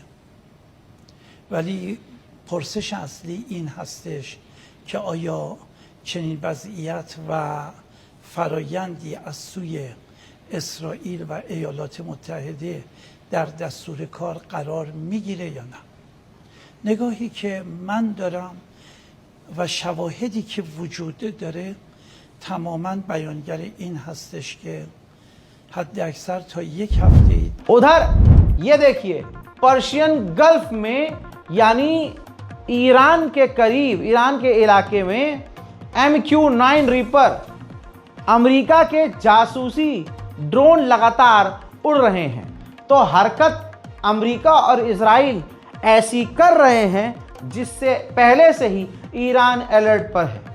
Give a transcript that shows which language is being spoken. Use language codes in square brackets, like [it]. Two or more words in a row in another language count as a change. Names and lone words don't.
[fa] ولی پرسش اصلی این هستش که آیا چنین وضعیت و فرایندی از سوی اسرائیل و ایالات متحده در دستور کار قرار میگیره یا نه؟ نگاهی که من دارم و شواهدی که وجود داره تماما بیانگر این هستش که حد اکثر تا یک هفته [hi] उधर ये देखिए, पर्शियन गल्फ में यानी ईरान के करीब, ईरान के इलाके में MQ-9 रीपर अमेरिका के जासूसी ड्रोन लगातार उड़ रहे हैं। तो हरकत अमेरिका और इजराइल ऐसी कर रहे हैं जिससे पहले से ही ईरान अलर्ट पर है।